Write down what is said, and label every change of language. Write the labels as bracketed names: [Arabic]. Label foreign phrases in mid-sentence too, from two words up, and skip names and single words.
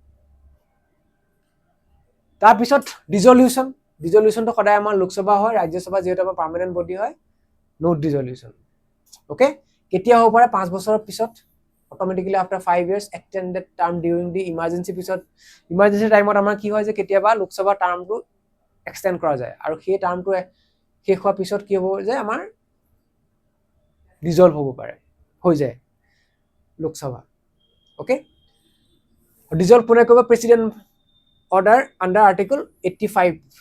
[Assamese] তাৰ পিছত ডিসলিউশন তো সদায় আমাৰ লোকসভা হয় ৰাজ্যসভা যেহেতু আমাৰ [English] permanent body [Assamese] হয় [English] no dissolution [Assamese] okay কেতিয়া হ'ব পাৰে 5 বছৰৰ পিছত [English] automatically after 5 years extended term during the emergency [Assamese] পিছত emergency টাইমত আমাৰ কি হয় যে কেতিয়াবা লোকসভা টাৰ্মটো এক্সটেন্ড কৰা যায় আৰু সেই টাৰ্মটো শেষ হোৱাৰ পিছত কি হ'ব যে আমাৰ ডিসলভ হ'ব পাৰে হৈ যায় লোকসভা ওকে ডিসলভ কোনে কৰিব [English] president order under article [Assamese] 85